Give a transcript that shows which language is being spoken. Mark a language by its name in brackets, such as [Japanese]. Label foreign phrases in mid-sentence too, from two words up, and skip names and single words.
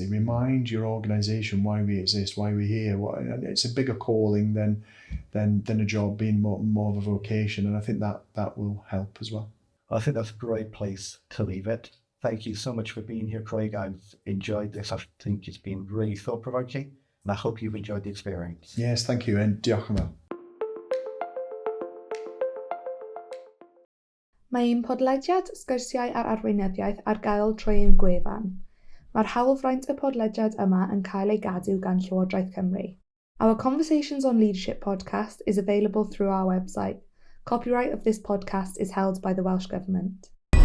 [English] Remind your organisation why we exist, why we're here. And it's a bigger calling than a job, being more of a vocation. And I think that will help as well. I think that's a great place to leave it. Thank you so much for being here, Craig. I've enjoyed this. I think it's been really thought-provoking, and I hope you've enjoyed the experience. Yes, thank you, and [Welsh] diolch yn fawr. Mae un podlediad Sgwrsiau ar Arweinyddiaeth ar gael trwy ein gwefan. Mae'r hawlfraint y podlediad yma yn cael ei gadw gan Llywodraeth Cymru. [English] Our Conversations on Leadership podcast is available through our website. Copyright of this podcast is held by the Welsh Government.